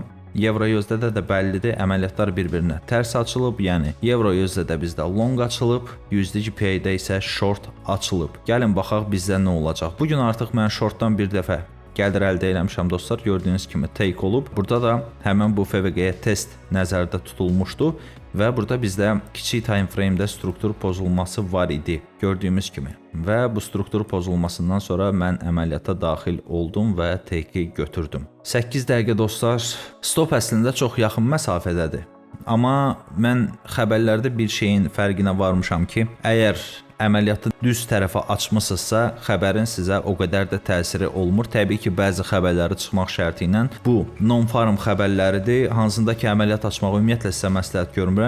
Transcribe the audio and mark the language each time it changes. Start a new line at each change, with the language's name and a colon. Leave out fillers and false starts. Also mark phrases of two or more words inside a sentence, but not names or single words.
Azerbaijani: Euro-USD-də də bəllidir, əməliyyatlar bir-birinə tərs açılıb, yəni Euro-USD-də bizdə long açılıb, USD GPI-də isə short açılıb. Gəlin baxaq bizdə nə olacaq. Bugün artıq mən shortdan bir dəfə gəlir əldə etmişəm dostlar. Gördüyünüz kimi take olub. Burada da həmin bu FVG test nəzərdə tutulmuşdu və burada bizdə kiçik
English: time frame-də
Azerbaijani: struktur pozulması var idi. Gördüyümüz kimi. Və bu struktur pozulmasından sonra mən əməliyyata daxil oldum və take-i götürdüm. 8 dəqiqə dostlar. Stop əslində çox yaxın məsafədədir. Amma mən xəbərlərdə bir şeyin fərqinə varmışam ki, əgər əməliyyatı düz tərəfə açmısınızsa, xəbərin sizə o qədər də təsiri olmur. Təbii ki, bəzi xəbərləri çıxmaq şərti ilə bu non-farm xəbərləridir, hansında ki, əməliyyat açmağı ümumiyyətlə sizə məsləhət görmürəm.